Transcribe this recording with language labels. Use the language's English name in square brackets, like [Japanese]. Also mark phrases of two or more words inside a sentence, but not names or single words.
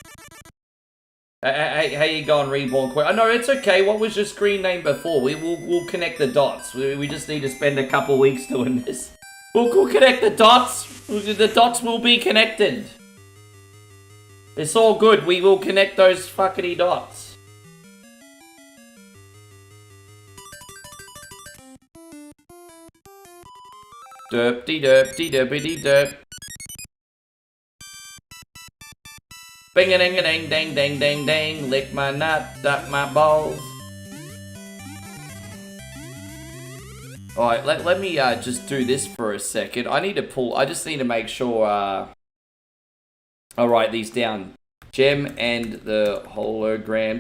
[English] Hey, how you going, Reborn Queen? Oh, no, it's okay. What was your screen name before? We'll connect the dots. We just need to spend a couple weeks doing this. We'll connect the dots. The dots will be connected. It's all good. We will connect those fuckity dots. Derp-de-derp-de-derp-de-derp. Bing-a-ding-a-ding-ding-ding-ding-ding. Lick my nut, duck my balls. Alright, let me just do this for a second. I just need to make sure I'll write these down. Gem and the holograms.